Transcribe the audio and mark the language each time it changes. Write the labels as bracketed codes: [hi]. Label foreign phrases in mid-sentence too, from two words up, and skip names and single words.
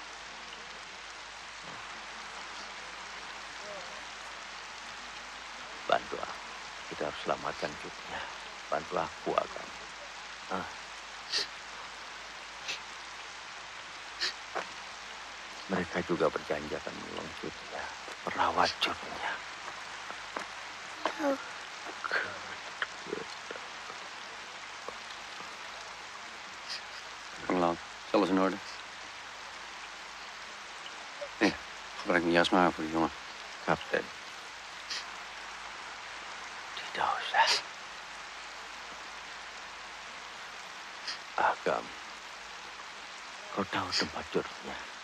[id] Bantu aku. Kita harus selamatkan dunia. Bantu aku, Agam. Mereka juga berjanji akan menolong Jutnya, merawat Jutnya. [nl] Lang, is alles in orde? Nee, gebruik mijn jas maar voor de jongen. [id] Kapten. Tidak usah. Agam, kau tahu tempat Jutnya?